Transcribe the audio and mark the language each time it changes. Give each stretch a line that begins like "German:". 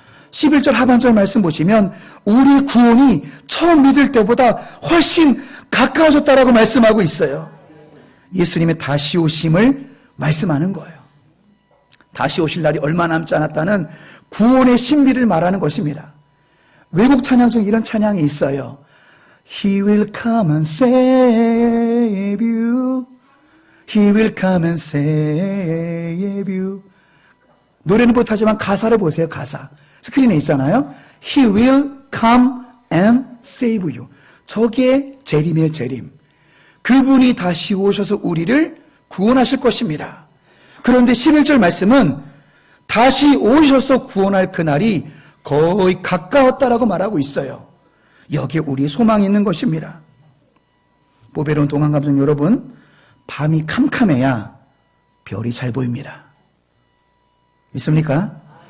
Korean: 11절 하반절 말씀 보시면 우리 구원이 처음 믿을 때보다 훨씬 가까워졌다라고 말씀하고 있어요. 예수님의 다시 오심을 말씀하는 거예요. 다시 오실 날이 얼마 남지 않았다는 구원의 신비를 말하는 것입니다. 외국 찬양 중에 이런 찬양이 있어요.
English: He will come and save you. He will come and save you.
Korean: 노래는 못하지만 가사를 보세요. 가사. 스크린에 있잖아요.
English: He will come and save you.
Korean: 저게 재림이에요. 재림. 그분이 다시 오셔서 우리를 구원하실 것입니다. 그런데 11절 말씀은 다시 오셔서 구원할 그날이 거의 가까웠다라고 말하고 있어요. 여기에 우리의 소망이 있는 것입니다. 보배로운 동안감정 여러분, 밤이 캄캄해야 별이 잘 보입니다. 믿습니까?